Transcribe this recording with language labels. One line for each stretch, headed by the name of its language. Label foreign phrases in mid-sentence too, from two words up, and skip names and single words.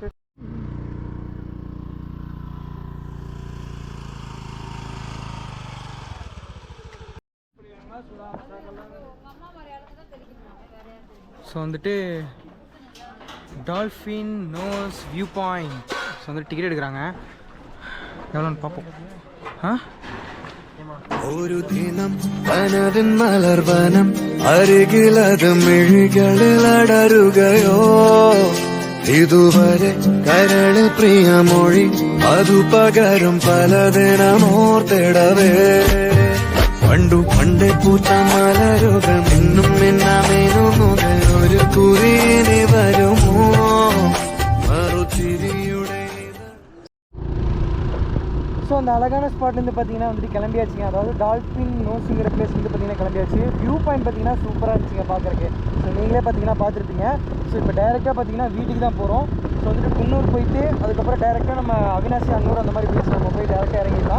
Tamil: ஸோ வந்துட்டு டால்ஃபின் நோஸ்
English: view point.
Tamil: ஸோ வந்துட்டு டிக்கெட் எடுக்கிறாங்க, எவ்வளோன்னு பார்ப்போம்.
Malayalam: ഒരു ദിനം കനവിൻ മലർവനം അരികിലത് മിഴികളിൽ അടരുകയോ ഇതുവരെ കരളിൽ പ്രിയമൊഴി അതു പകരും പലതിനമോർത്തിടവേ പണ്ടു പണ്ടേ പൂത്ത മലരുകൾ മിന്നും മിന്നാമേനുമുകൾ ഒരു കുറിയിനി വരുമോ മറുചിരിയുടെ.
Tamil: ஸோ அந்த அழகான ஸ்பாட்லேருந்து பார்த்தீங்கன்னா வந்துட்டு கிளம்பியாச்சுங்க. அதாவது டால்ஃபின் நோஸுங்கிற பிளேஸ் வந்து பார்த்தீங்கன்னா கிளம்பியாச்சு.
English: view point
Tamil: பார்த்தீங்கன்னா சூப்பராக இருந்துச்சுங்க பார்க்குறக்கு. ஸோ நீங்களே பார்த்தீங்கன்னா பார்த்துருப்பீங்க. ஸோ இப்போ டேரெக்டாக பார்த்தீங்கன்னா வீட்டுக்கு தான் போகிறோம். ஸோ வந்துட்டு குன்னூர் போயிட்டு அதுக்கப்புறம் டேரெக்டாக நம்ம அவினாசி அன்னூர் அந்த மாதிரி பிளேஸ் நம்ம போய் டேரெக்டாக இறங்கிடலாம்.